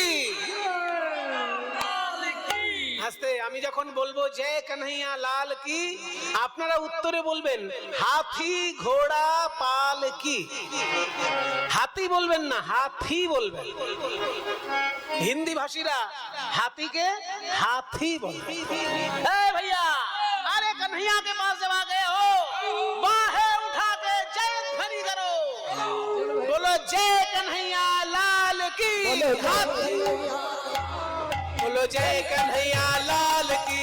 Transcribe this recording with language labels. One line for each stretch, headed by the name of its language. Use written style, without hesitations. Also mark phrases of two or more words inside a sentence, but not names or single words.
Bangla: আস্তে, আমি যখন বলবো
Hindi: जय कन्हैया लाल की,
Bangla: আপনারা উত্তরে বলবেন
Hindi: हाथी घोड़ा पाल की।
Bangla: হাতি বলবেন না, হাতি বলবেন। হিন্দি ভাষীরা হাতিকে হাথি বলে।
Hindi: भैया, अरे कन्हैया के पास जब आ गए हो, बाहें उठा के जय ध्वनि करो, बोलो जय कन्हैया लाल की। बोलो जय कन्हैया लाल की।